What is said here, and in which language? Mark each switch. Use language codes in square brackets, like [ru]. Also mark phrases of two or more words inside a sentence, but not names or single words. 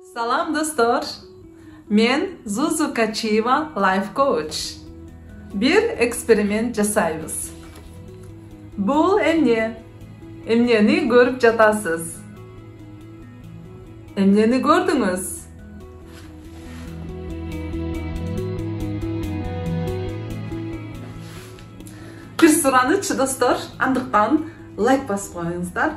[uz] Salam dostlar. Men Zuzu Kachiyeva [en] Life Coach. [ky] Bir eksperiment жасайбыз. Бұл эмне? Эмнени көрүп жатасыз? Эмнени көрдүңүз? Бир суранычы достор, андыктан лайк басып коюңуздар.